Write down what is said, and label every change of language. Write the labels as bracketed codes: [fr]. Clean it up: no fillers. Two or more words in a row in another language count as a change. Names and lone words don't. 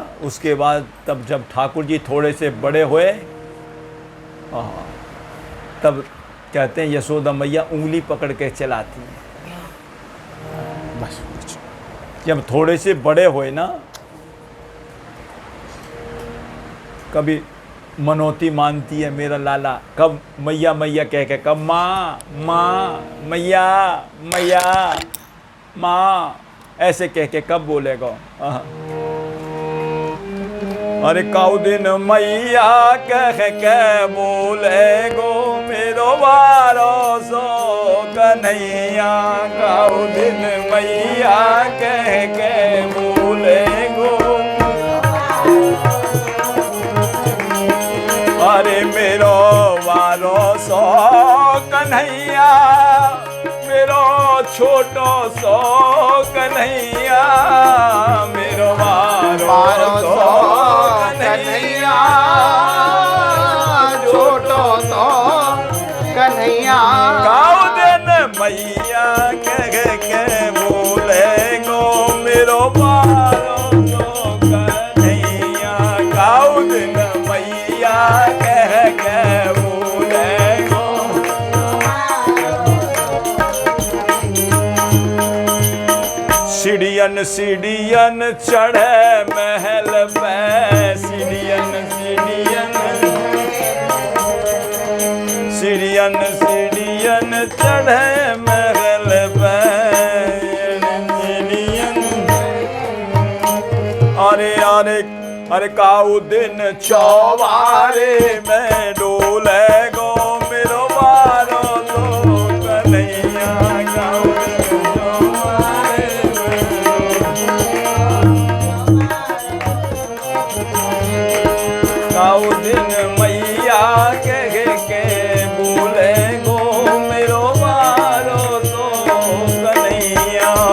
[hi] उसके बाद तब जब ठाकुर जी थोड़े से बड़े हुए तब कहते हैं यशोदा मैया उंगली पकड़ के चलाती हैं। बस जब थोड़े से बड़े हुए ना कभी मनोती मानती है मेरा लाला कब मैया मैया कह के कब माँ माँ मैया मैया माँ ऐसे कह के कब बोलेगा। [bra] अरे काउ दिन मैया कह के बोलेगो मेरो वारो सो कन्हैया काउ दिन मैया कह के बोलेगो अरे मेरो वारो सो कन्हैया मेरो छोटो सो कन्हैया मेरो वारो सो कन्हैया छोटो सो कन्हैया काउ दिन मैया कह के बोले गो मेरो वारो सो कन्हैया काउ दिन मैया कह के बोले गो सीढ़ियन सीढ़ियन चढ़े महल पे सीढ़ियन सीढ़ियन सीढ़ियन सीढ़ियन चढ़े महल पे सीढ़ियन अरे अरे अरे काउ दिन चौबारे में डोले गो मेरो वारो तो कन्हैया काउ दिन चौबारे काउ दिन मैया कह के बोले गो मेरो वारो तो कन्हैया